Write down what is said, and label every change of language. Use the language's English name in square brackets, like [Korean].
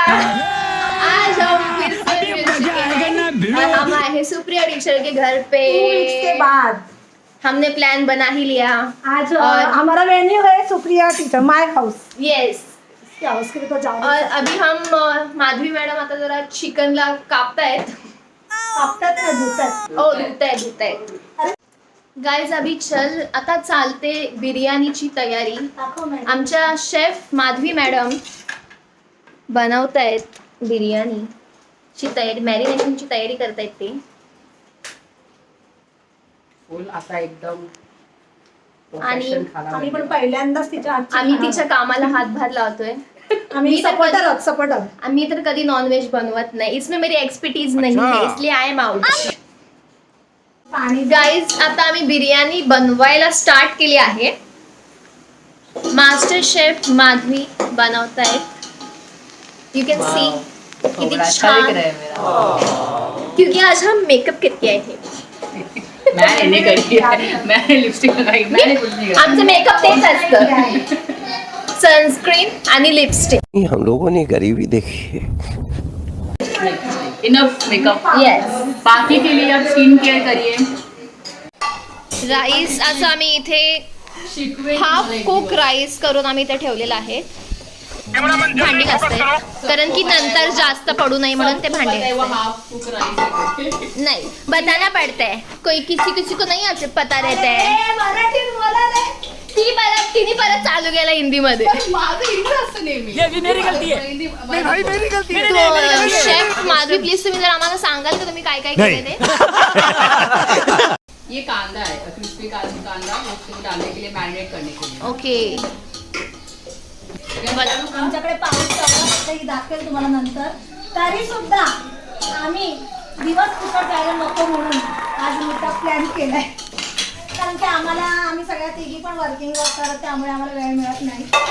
[Hindi] आज हम फिर से मिल चुके हैं और हम आए हैं सुप्रिया टीचर के घर पे। इसके बाद हमने प्लान बना ही लिया आज और हमारा वेन्यू है Supriya teacher [English] My house. Yes, [Hindi] इसके हाउस के लिए तो जाओ। और अभी हम [Marathi] माधवी मॅडम आता जरा चिकनला कापतायत. कापतात ना धुतात. ओ धुतायत. गाइस अभी आता चालते बिर्याणीची तयारी. आमच्या शेफ माधवी मॅडम बनवतायत बिर्याणीची तयारी, मॅरिनेशनची तयारी करतायत ते. फुल आता एकदम आणि आम्ही पण पहिल्यांदाच आम्ही तिच्या कामाला हातभार लावतोय. आम्ही सपोर्टर. आम्ही तर कधी नॉनव्हेज बनवत नाही. [Hindi] इसमें मेरी एक्सपर्टीज नहीं है, इसलिए [English] I am out. [Marathi] गाइस आता आम्ही बिर्याणी बनवायला स्टार्ट केली आहे. Master chef Madhavi बनवतायत. [English] you can see [Marathi] किती छान, [Hindi] क्योंकि आज हम मेकअप करके आए थे. मैंने लिपस्टिक लगाई, मैंने कुछ नहीं करा. [Marathi] आमचं मेकअप तेच असतं, सनस्क्रीन आणि लिपस्टिक. [Hindi] हम लोगों ने गरीबी देखी है. [English] Enough makeup. Yes. [Hindi] बाकी के लिए आप स्किन केयर करिए. [Marathi] राईस असं आम्ही इथे हाफ कुक राईस करून आम्ही इथे ठेवलेला आहे. भांडी घासते कारण की नंतर जास्त पडू नये म्हणून ते भांडे [Hindi] नहीं बताना पड़ता है. कोई किसी को नहीं आज पता रहता है. [Marathi] तिने परत चालू केला हिंदी मध्ये. शेफ माधवी प्लीज तुम्ही जर आम्हाला सांगाल का तुम्ही काय काय केले ते. [Hindi] ये कांदा है, क्रिस्पी कांदा उसको डालने के लिए, मैरिनेट करने के लिए. [English] Okay. [Marathi] आमच्याकडे पाऊस चालू दाखवेल तुम्हाला नंतर. तरी सुद्धा आम्ही दिवस कुठं जायला नको म्हणून आज मोठा प्लॅन केलाय. कारण की आम्ही सगळ्या तिघी पण वर्किंग करत, त्यामुळे आम्हाला वेळ मिळत नाही.